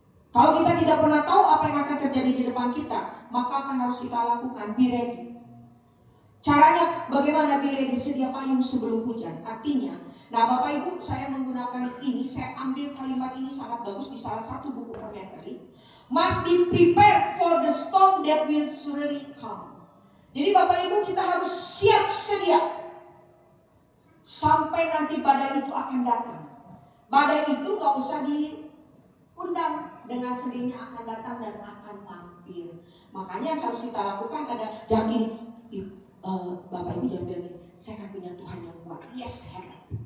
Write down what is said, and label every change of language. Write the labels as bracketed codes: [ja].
[id] Kalau kita tidak pernah tahu apa yang akan terjadi di depan kita, maka apa yang harus kita lakukan? [en] Be ready. [id] Caranya bagaimana [en] be ready? [id] Sedia payung sebelum hujan. Artinya, nah Bapak Ibu, saya menggunakan ini, saya ambil kalimat ini sangat bagus di salah satu buku commentary. [en] Must be prepared for the storm that will surely come. [id] Jadi Bapak Ibu, kita harus siap sedia sampai nanti badai itu akan datang. Badai itu gak usah diundang, dengan sendirinya akan datang dan akan mampir. Makanya yang harus kita lakukan ada, jangan gini, Bapak Ibu jangan bilang, saya akan punya Tuhan yang kuat. Yes, hebat.